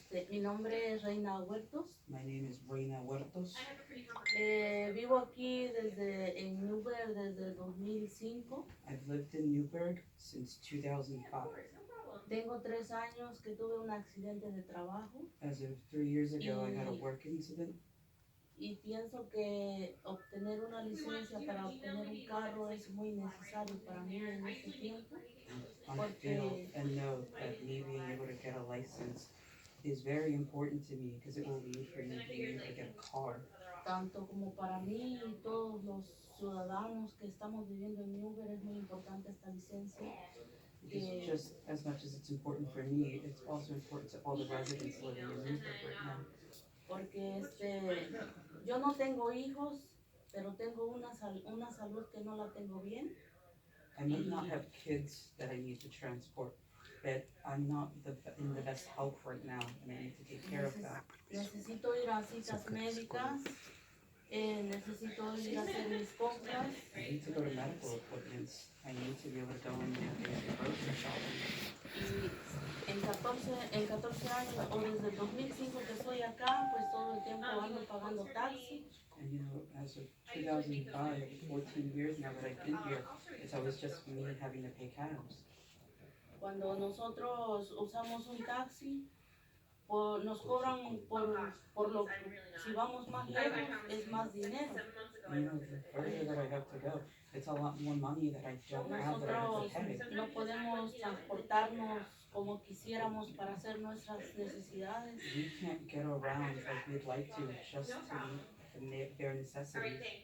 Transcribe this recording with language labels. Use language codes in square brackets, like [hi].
[es] Mi nombre es Reina Huertos. [en] My name is Reina Huertos. [es] Vivo aquí en Newburgh desde 2005. [en] I've lived in Newburgh since 2005. [es] Tengo 3 años que tuve un accidente de trabajo. [en] As of 3 years ago, I had a work incident. [es] Y pienso que obtener una licencia para obtener un carro es muy necesario para mí en este tiempo. [en] I feel and know that me being able to get a license is very important to me because it will lead for me being able to get a car. [es] Tanto como para mí y todos los ciudadanos que estamos viviendo en Newburgh es muy importante esta licencia. [en] Because just as much as it's important for me, it's also important to all the residents living in Newburgh right now. [es] Porque yo no tengo hijos, pero tengo una salud que no la tengo bien. [en] I may not have kids that I need to transport, but I'm not in the best health right now, and I need to take care of that. [es] Necesito ir a citas médicas, necesito ir a hacer mis compras. [en] I need to go to medical appointments. I need to be able to go in and do some grocery shopping. [es] Y en 14 años, o desde el 2005 que estoy acá, pues todo el tiempo ando pagando taxi. [en] And as of 2005, 14 years now that I've been here, it's always just me having to pay cabs. [es] Cuando nosotros usamos un taxi, nos cobran por lo si vamos más lejos es más dinero. [en] The further that I have to go, it's a lot more money that I don't have that I have to pay. [es] No podemos transportarnos como quisiéramos para hacer nuestras necesidades. [en] We can't get around like we'd like to just to meet their necessities.